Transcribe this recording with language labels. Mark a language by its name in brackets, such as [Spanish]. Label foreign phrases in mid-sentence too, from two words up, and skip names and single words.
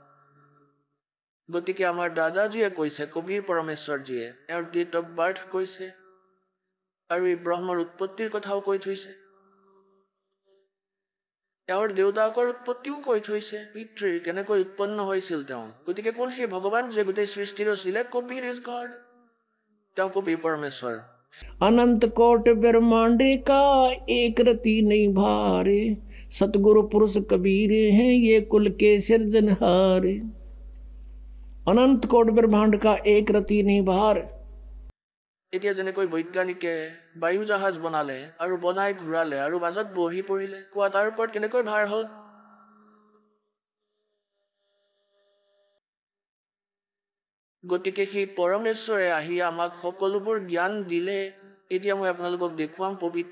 [Assamese] গতিকে আমাৰ দাদাজীয়ে কৈছে কবিৰ পৰমেশ্বৰজীয়ে এওঁৰ [English] date of birth [Assamese] কৈছে আৰু এই ব্ৰহ্মৰ উৎপত্তিৰ কথাও কৈ থৈছে এওঁৰ দেউতাকৰ উৎপত্তিও কৈ থৈছে পিতৃৰ কেনেকৈ উৎপন্ন হৈছিল তেওঁ গতিকে কোন সেই ভগৱান যে গোটেই সৃষ্টি ৰচিলে [English] Kabir is God [Assamese] তেওঁ কবিৰ পৰমেশ্বৰ [Hindi] अनंत कोट ब्रह्मांडे का एक रति नहीं भारे सतगुरु पुरुष कबीर हैं ये कुल के सिरजनहारे अनंत कोट ब्रह्मांड का एक रति नहीं भार [Assamese] এতিয়া যেনেকৈ বৈজ্ঞানিকে বায়ু জাহাজ বনালে আৰু বনাই ঘূৰালে আৰু বাজত বহি পৰিলে কোৱা তাৰ ওপৰত কেনেকৈ ভাৰ হ'ল গতিকে সেই পৰমেশ্বৰে আহি আমাক সকলোবোৰ জ্ঞান দিলে এতিয়া মই আপোনালোকক দেখুৱাম পবিত্ৰ